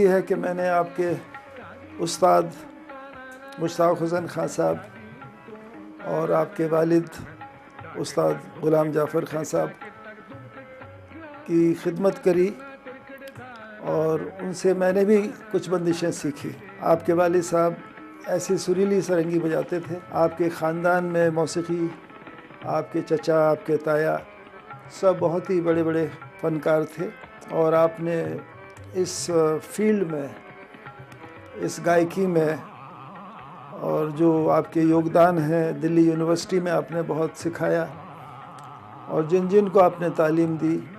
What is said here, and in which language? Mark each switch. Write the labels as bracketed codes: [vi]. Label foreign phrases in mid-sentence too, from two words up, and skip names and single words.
[hi] है कि मैंने आपके उस्ताद मुश्ताक हुसैन खां साहब और आपके वालिद उस्ताद गुलाम जाफ़र खां साहब की खिदमत करी और उनसे मैंने भी कुछ बंदिशें सीखी। आपके वालिद साहब ऐसी सुरीली सरंगी बजाते थे। आपके ख़ानदान में मौसीकी, आपके चचा, आपके ताया सब बहुत ही बड़े बड़े फ़नकार थे और आपने इस फील्ड में, इस गायकी में और जो आपके योगदान है, दिल्ली यूनिवर्सिटी में आपने बहुत सिखाया और जिन जिन को आपने तालीम दी